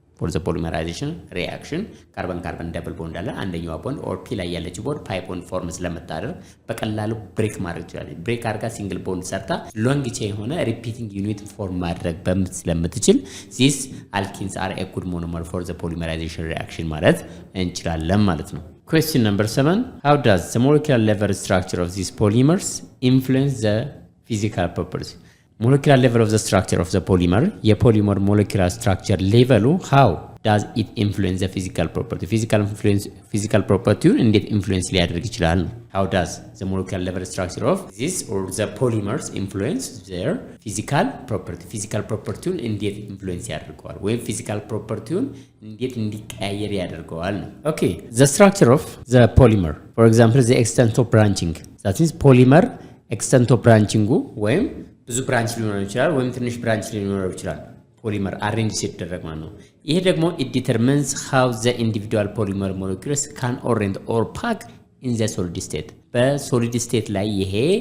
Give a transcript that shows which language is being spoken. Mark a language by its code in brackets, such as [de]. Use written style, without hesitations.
[en] for the polymerization reaction carbon double bond [am] አለ አንደኛው ቦንድ ኦር ፒ ላይ ያለችው ቦንድ ፓይ ቦንድ ፎርም ስለምታደርግ በቀላሉ ብሬክ ማድረግ ይችላል። ብሬክ አድርጋ ሲንግል ቦንድ ሰርታ ሎንግ ቼን የሆነ ሪፒቲንግ ዩኒት ፎርም ማድረግ ስለምትችል [en] this alkenes are a good monomer for the polymerization reaction [am] ማለት እንችላለን ማለት ነው። [en] question number 7 how does the molecular level structure of these polymers influence the physical properties? molecular level of the structure of the polymer የፖሊመር molecular structure level how does it influence the physical property? [am] physical property እንዴት influence ሊያደርግ ይችላል? [en] how does the molecular level structure of this or the polymers influence their physical property [am] እንዴት influence ያደርገዋል ወይም physical property እንዴት እንዲቀያየር ያደርገዋል? [en] okay the structure of the polymer for example the extent of branching that means polymer extent of branching [am] ወይም ብዙ ብራንች ሊኖረው ይችላል ወይም ትንሽ ብራንች ሊኖረው ይችላል። ፖሊመር አሬንጅ ሲደረግ ማለት ነው። ይሄ ደግሞ [en] it determines how the individual polymer molecules can orient or pack in the solid state [am] በሶሊድ ስቴት ላይ ይሄ